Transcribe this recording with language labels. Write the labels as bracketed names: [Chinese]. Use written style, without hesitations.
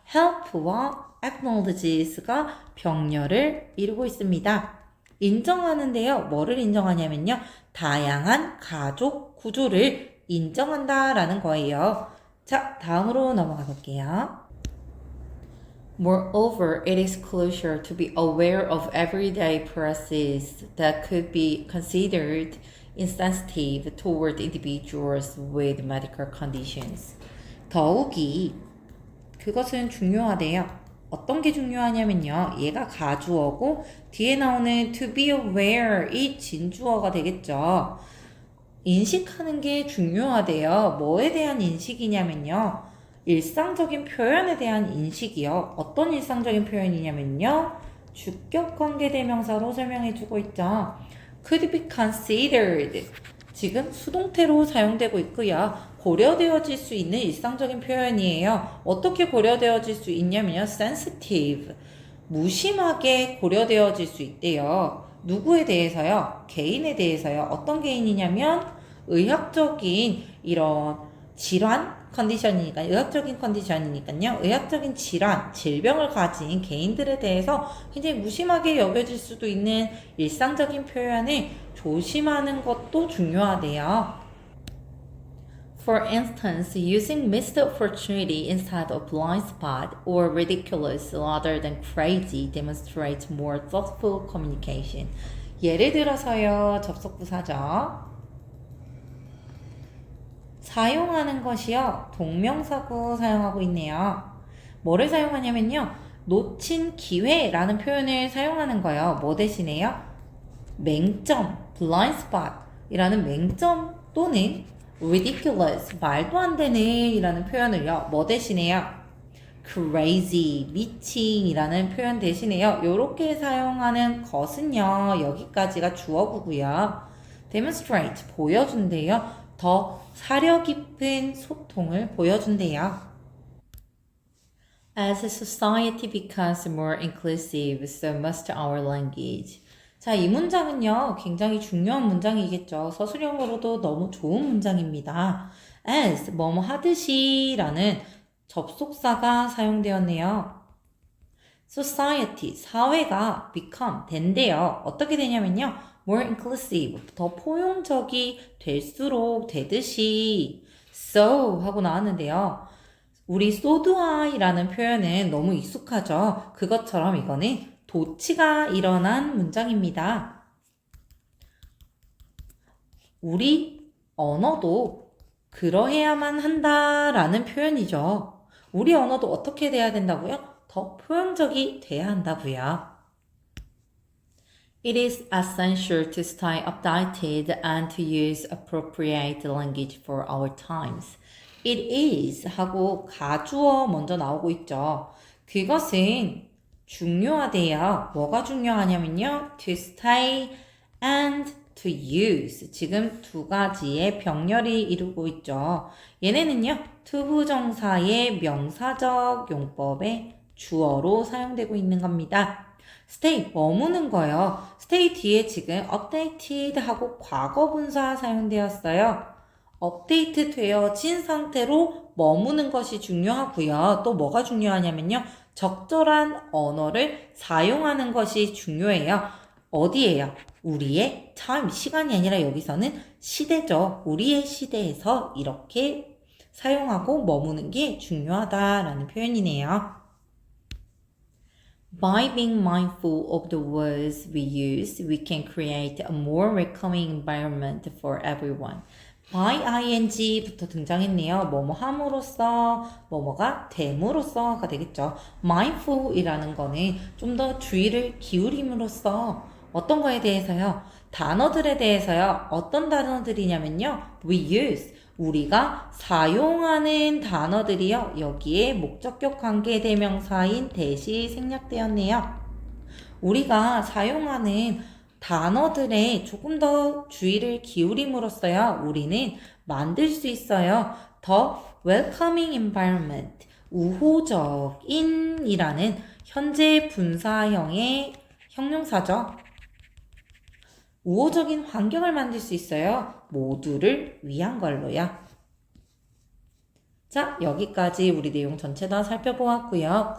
[Korean] help와 acknowledges가 병렬을 이루고 있습니다. 인정하는데요. 뭐를 인정하냐면요. 다양한 가족 구조를 인정한다라는 거예요. 자, 다음으로 넘어가 볼게요. [English] Moreover, it is crucial to be aware of everyday processes that could be considered insensitive toward individuals with medical conditions. [Korean] 더욱이 그것은 중요하대요. 어떤 게 중요하냐면요. 얘가 가주어고 뒤에 나오는 [English] to be aware [Korean] 이 진주어가 되겠죠. 인식하는 게 중요하대요. 뭐에 대한 인식이냐면요. 일상적인 표현에 대한 인식이요. 어떤 일상적인 표현이냐면요. 주격 관계대명사로 설명해주고 있죠. [English] could be considered. [Korean] 지금 수동태로 사용되고 있고요. 고려되어질 수 있는 일상적인 표현이에요. 어떻게 고려되어질 수 있냐면요. [English] sensitive. [Korean] 무심하게 고려되어질 수 있대요. 누구에 대해서요? 개인에 대해서요. 어떤 개인이냐면 의학적인 이런 질환 컨디션이니까 의학적인 컨디션이니까요. 의학적인 질환, 질병을 가진 개인들에 대해서 굉장히 무심하게 여겨질 수도 있는 일상적인 표현을 조심하는 것도 중요하대요. [English] For instance, using missed opportunity instead of blind spot or ridiculous rather than crazy demonstrates more thoughtful communication. [Korean] 예를 들어서요, 접속부사죠. 사용하는 것이요. 동명사구 사용하고 있네요. 뭐를 사용하냐면요. 놓친 기회라는 표현을 사용하는 거예요. 뭐 대신에요? 맹점, blind spot 이라는 맹점 또는 ridiculous, 말도 안 되네 이라는 표현을요. 뭐 대신에요? crazy, 미친 이라는 표현 대신에요. 요렇게 사용하는 것은요. 여기까지가 주어구고요. demonstrate, 보여준대요. 더 사려 깊은 소통을 보여준대요. [English] As society becomes more inclusive, so must our language. [Korean] 자, 이 문장은요, 굉장히 중요한 문장이겠죠. 서술형으로도 너무 좋은 문장입니다. As, 뭐뭐 하듯이 라는 접속사가 사용되었네요. Society, 사회가 become, 된대요. 어떻게 되냐면요. [English] more inclusive, [Korean] 더 포용적이 될수록 되듯이 so 하고 나왔는데요. 우리 [English] so do I [Korean] 라는 표현은 너무 익숙하죠. 그것처럼 이거는 도치가 일어난 문장입니다. 우리 언어도 그러해야만 한다라는 표현이죠. 우리 언어도 어떻게 돼야 된다고요? 더 포용적이 돼야 한다고요. [English] It is essential to stay updated and to use appropriate language for our times. It is [Korean] 하고 가주어 먼저 나오고 있죠. 그것은 중요하대요. 뭐가 중요하냐면요. [English] to stay and to use. [Korean] 지금 두 가지의 병렬이 이루고 있죠. 얘네는요. 투부정사의 명사적 용법의 주어로 사용되고 있는 겁니다. stay, 머무는 거요. stay 뒤에 지금 updated 하고 과거분사 사용되었어요. 업데이트 되어진 상태로 머무는 것이 중요하고요. 또 뭐가 중요하냐면요. 적절한 언어를 사용하는 것이 중요해요. 어디예요? 우리의 time, 시간이 아니라 여기서는 시대죠. 우리의 시대에서 이렇게 사용하고 머무는 게 중요하다라는 표현이네요. [English] By being mindful of the words we use, we can create a more welcoming environment for everyone. [Korean] by ing부터 등장했네요. 뭐뭐 함으로써, 뭐뭐가 됨으로써가 되겠죠. mindful이라는 거는 좀 더 주의를 기울임으로써 어떤 거에 대해서요? 단어들에 대해서요. 어떤 단어들이냐면요. [English] We use. [Korean] 우리가 사용하는 단어들이요. 여기에 목적격 관계대명사인 대시 생략되었네요. 우리가 사용하는 단어들에 조금 더 주의를 기울임으로써요. 우리는 만들 수 있어요. [English] 더 welcoming environment. [Korean] 우호적인이라는 현재 분사형의 형용사죠. 우호적인 환경을 만들 수 있어요. 모두를 위한 걸로요. 자, 여기까지 우리 내용 전체 다 살펴보았고요.